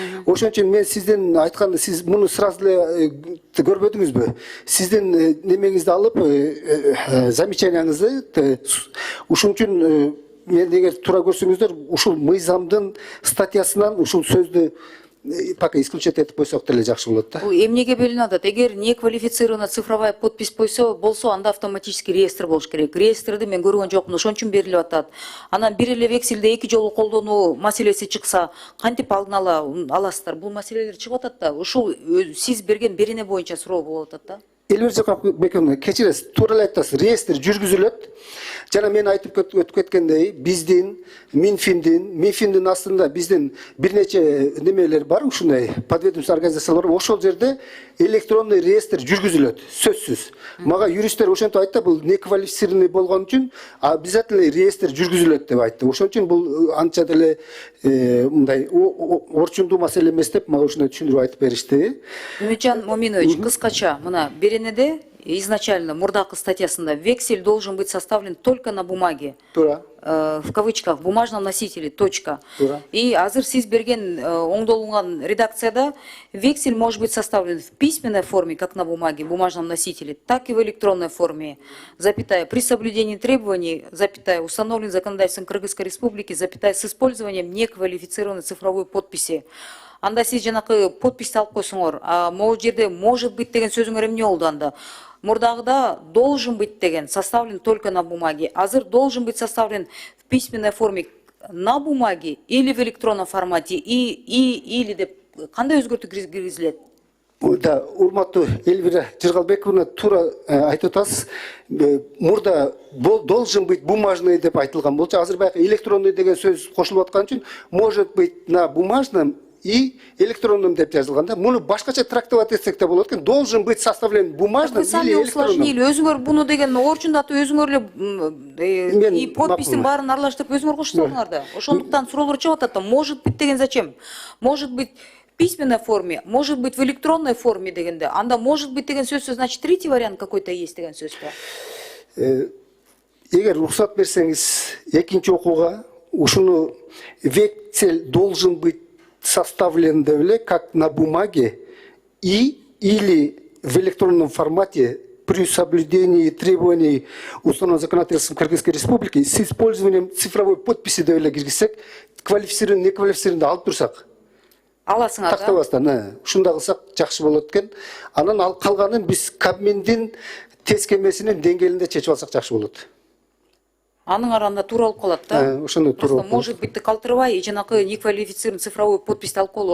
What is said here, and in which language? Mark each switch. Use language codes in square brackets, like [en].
[ky] Ошон үчүн мен сиздин айткан, сиз муну сразу эле көрбөдүңүзбү? Сиздин немеңизди алып, замечанияңызды, ушун үчүн мен эгер туура көрсөңүздөр, ушул мыйзамдын статьясынан ушул сөздү [ru] пока исключать [ky] этип койсок деле жакшы болот да. Бул эмнеге белгиленип атат? Эгер [ru] неквалифицированная цифровая подпись [ky] болсо, анда автоматически реестр болуш керек. Реестрди мен көргөн жокмун, ошон үчүн берилип атат. Анан бир эле векселде эки жолу колдонуу маселеси чыкса, кантип алдын ала аласыздар? Бул маселелер чыгып атат да. Ушул сиз берген берене боюнча суроо болуп атат да. Элвира Жыргалбековна, кечиресиз, туура эле айтасыз. Реестр жүргүзүлөт. Жана мен айтып өтүп кеткендей, биздин Минфиндин астында биздин бир нече немелер бар, ушундай подведомственный организациялар. Ошол жерде электронный реестр жүргүзүлөт, сөзсүз. Мага юристтер ошентип айтты, бул неквалифицированный болгон үчүн обязательно реестр жүргүзүлөт деп айтты. Ошон үчүн бул анча деле мындай орчундуу маселе эмес деп мага ушундай түшүндүрүп айтып беришти. [ru] Үмүтжан Моминович, [ky] кыскача мына беренеде [ru] изначально [ky] мурдакы статьясында [ru] вексель должен быть составлен только на бумаге. [ky] Туура. [ru] В кавычках, бумажном носителе, точка. [ky] Туура. И азыр сиз берген оңдолунган редакцияда [ru] вексель может быть составлен в письменной форме, как на бумаге, бумажном носителе, так и в электронной форме, запятая, при соблюдении требований, запятая, установлен законодательством Кыргызской Республики, запятая, с использованием неквалифицированной цифровой подписи. [ky] Анда сиз жанакы подписти алып койсоңор, а могу жерде [ru] может быть [ky] деген сөзүңөр эмне болду анда? [ru] Мурдагыда должен быть деген, составлен только на бумаге. Азыр должен быть составлен в письменной форме на бумаге или в электронном формате, [ky] или деп кандай өзгөртүү киргизилет? Да, урматтуу Элвира Жыргалбековна, туура айтып атасыз. Мурда [ru] должен быть бумажный [ky] деп айтылган болчу. Азыр баягы электронный деген сөз кошулуп аткан үчүн [ru] может быть на бумажном и электронным [ky] деп жазылган да. Муну башкача трактовать этсек да болот экен. [ru] Должен быть составлен бумажным Вы сами или электронным. [ky] усложнили. Өзүңөр буну деген орчунда атып өзүңөр эле и подпистин баарын аралаштырып өзүңөр коштуңар да. Ошондуктан суроолор чыгып атат да. [ru] Может быть [ky] деген [ru] зачем? Может быть в письменной форме, может быть в электронной форме дегенде. [ky] Анда [ru] может быть [ky] деген сөзсүз, [ru] значит третий вариант какой-то есть [ky] деген сөз да. Эгер рухсат берсеңиз, экинчи окууга ушуну [ru] вексель должен быть составлен [ky] деп эле [ru] как на бумаге и или в электронном формате при соблюдении требований установленных законодательством Кыргызской Республики с использованием цифровой подписи [ky] деп эле киргизсек, [ru] квалифицированный, неквалифицированный [ky] алып турсак. Аласыңар да. Тактабастан, ушунда кылсак жакшы болот экен. Анан ал калганын биз Кабминдин тескемесинин деңгээлинде чечип алсак жакшы болот. Анын арасында туура болуп калат да. Ошондой туура болуп калат. [ru] Может быть, [ky] калтырбай, жанакы неквалифицированный цифровой подписти алып коелу.